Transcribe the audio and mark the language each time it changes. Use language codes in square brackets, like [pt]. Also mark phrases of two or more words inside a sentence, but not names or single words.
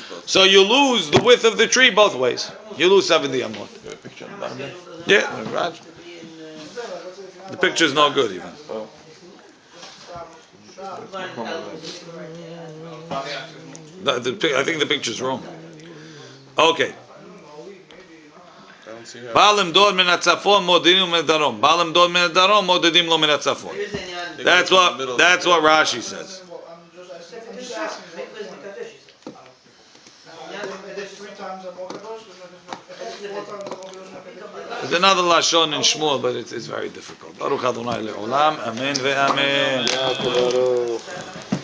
[en] So you lose the width of the tree both ways. You lose 70 amot. Yeah, right. The picture's no good even. I think the picture's wrong. Okay. [he] בעלים דוד מן הצפון מודדים מן הדרום. בעלים דוד מן הדרום מודדים לא מן הצפון. [en] That's what Rashi says. There's another lashon in Shmuel, but it's very difficult. [he] ברוך אדני לעולם. אמן ואמן.